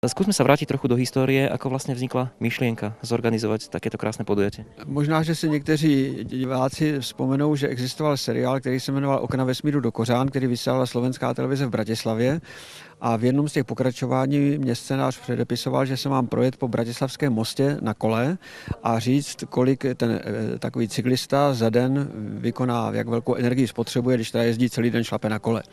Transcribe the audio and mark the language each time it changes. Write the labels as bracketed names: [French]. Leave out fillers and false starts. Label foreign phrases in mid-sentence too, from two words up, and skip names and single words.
[Slovak] Skúsme sa vrátiť trochu do histórie, ako vlastne vznikla myšlienka zorganizovať takéto krásne podujatie. [Czech] Možná, že si někteří diváci vzpomenou, že existoval seriál, který se jmenoval Okna vesmíru do Kořán, který vysílala Slovenská televize v Bratislavě. A v jednom z těch pokračování mě scénář předepisoval, že se mám projet po Bratislavském mostě na kole a říct, kolik ten takový cyklista za den vykoná, jak velkou energii spotřebuje, když teda jezdí celý den šlape na kole.